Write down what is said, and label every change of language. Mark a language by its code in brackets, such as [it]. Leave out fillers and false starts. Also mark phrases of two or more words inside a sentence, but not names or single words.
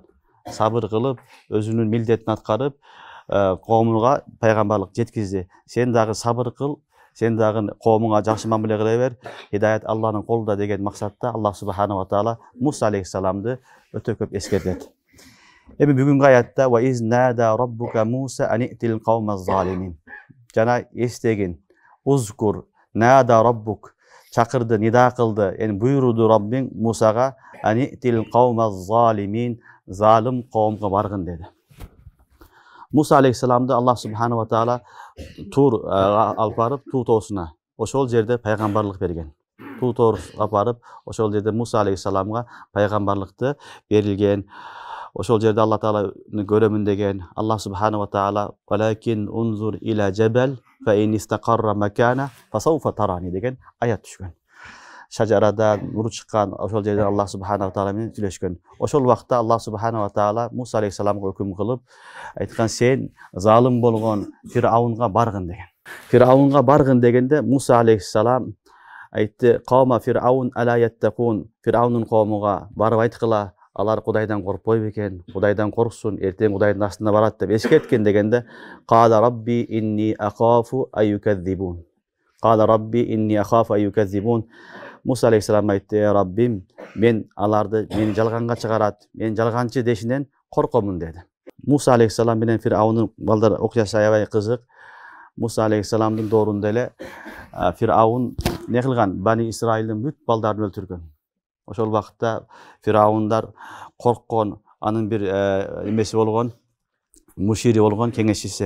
[ky] Сабыр кылып, өзүнүн милдетин аткарып, коомуга пайгамбарлык жеткизди. Сен дагы сабыр кыл, сен дагы коомуңа жакшы мамиле кыла бер. Хидаят Аллахтын колунда деген максатта Аллах [ar] سبحانه وتعالى [ky] Муса алейхиссаламды өтө көп эскертет. Эми бүгүнкү аятта [ar] وإذ نادى ربك موسى أن ائت القوم الظالمين. [ky] Жана эстегин, [ar] اذكر نادى ربك, [ky] чакырды, нида кылды, буйруду Раббиң Мусага [ar] أن ائت القوم الظالمين, [ky] залым коомго баргын деди. Муса алейхиссаламды Аллах [ar] سبحانه وتعالى [ky] Тур алып барып, Туу тоосуна, ошол жерде пайгамбарлык берген. Туу тоосуна барып, ошол жерде Муса алейхиссаламга пайгамбарлыкты берилген. Ошол жерде Алла тааланы көрөмүн деген. Аллах [ar] سبحانه وتعالى "ولكن انظر إلى الجبل فإن استقر مكانه فسوف تراني" [ky] деген аят түшкөн. Шажарада нур чыккан, ошол жерде Аллах [ar] سبحانه وتعالى [ky] менен сүйлөшкөн. Ошол убакта Аллах [ar] سبحانه وتعالى [ky] Муса алейхиссаламга өкүм кылып айткан: "Сен залым болгон Фираунга баргын" деген. Фираунга баргын дегенде Муса алейхиссалам айтты: [ar] "قوم فرعون ألا يتقون", [ky] Фираунун коомуга барып айткыла, алар Кудайдан коркпойбу экен, Кудайдан корксун, эртең Кудайдын астына барат деп эскерткен дегенде, [ar] "قال رب إني أخاف أن يكذبون". قال رب إني أخاف أن يكذبون. [ky] Муса алейхиссалам айтты: "Раббим, мен аларды мени жалганга чыгарат, мен жалганчы дешинен коркомун" деди. Муса алейхиссалам менен Фираунун балдар окуясы аябай кызык. Муса алейхиссаламдын доорунда эле Фираун не кылган? Бани Исраилдин бүт балдарын өлтүргөн. Ошол убакытта Фираундар корккон, анын бир эмеси болгон, мушири болгон, кеңешчиси.